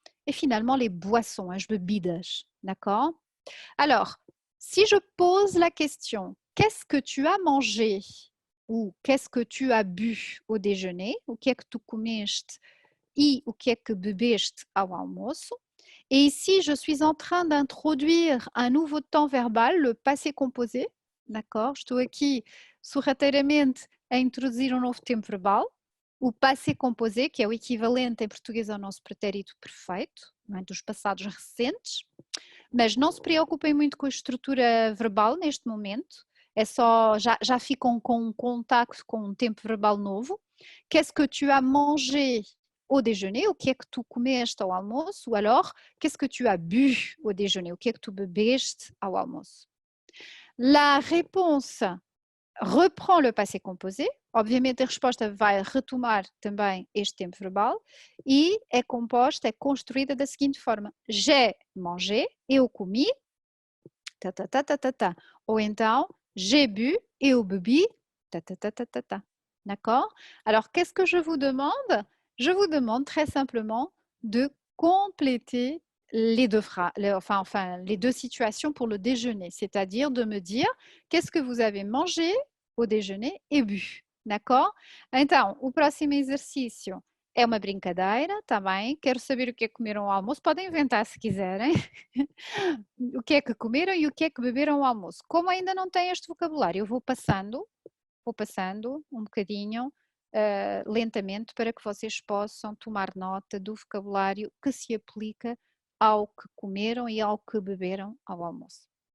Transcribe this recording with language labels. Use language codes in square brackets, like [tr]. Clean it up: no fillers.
[fr] Et finalement, les boissons, hein, bebidas, d'accord? Alors, si je pose la question, qu'est-ce que tu as mangé ou qu'est-ce que tu as bu au déjeuner, [pt] o que é que tu comeste e o que é que bebeste ao almoço? [fr] Et ici, je suis en train d'introduire un nouveau temps verbal, le passé composé, d'accord? [pt] Estou aqui sorrateiramente a introduzir um novo tempo verbal, o passé composé, que é o equivalente em português ao nosso pretérito perfeito, não é? Dos passados recentes. Mas não se preocupem muito com a estrutura verbal neste momento, é só, já ficam com um contacto com um tempo verbal novo. [fr] Qu'est-ce que tu as mangé au déjeuner? [pt] O que é que tu comeste ao almoço? [fr] Ou alors, qu'est-ce que tu as bu au déjeuner? [pt] O que é que tu bebeste ao almoço? [fr] La réponse reprend le passé composé. [pt] Obviamente, a resposta vai retomar também este tempo verbal e é composta, é construída da seguinte forma: [fr] j'ai mangé, [pt] eu comi, ta, ta, ta, ta, ta, ta. Ou então, [fr] j'ai bu, [pt] eu bebi, ta, ta, ta, ta, ta, ta. D'accord? [fr] Alors, qu'est-ce que je vous demande? Je vous demande très simplement de compléter les deux les deux situations pour le déjeuner, c'est-à-dire de me dire qu'est-ce que vous avez mangé au déjeuner e bu. D'accord? [pt] Então, o próximo exercício é uma brincadeira, tá bem? Quero saber o que é que comeram ao almoço. Podem inventar se quiserem. O que é que comeram e o que é que beberam ao almoço. Como ainda não tem este vocabulário, eu vou passando um bocadinho lentamente para que vocês possam tomar nota do vocabulário que se aplica ao que comeram e ao que beberam ao almoço.